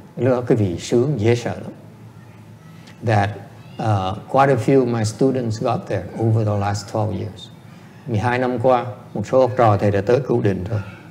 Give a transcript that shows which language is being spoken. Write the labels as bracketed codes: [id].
[vi] Lúc đó quý vị sướng dễ sợ lắm. [en] That quite a few of my students got there over the last 12 years. [vi] 12 năm qua, một số học trò thầy đã tới cửu định rồi.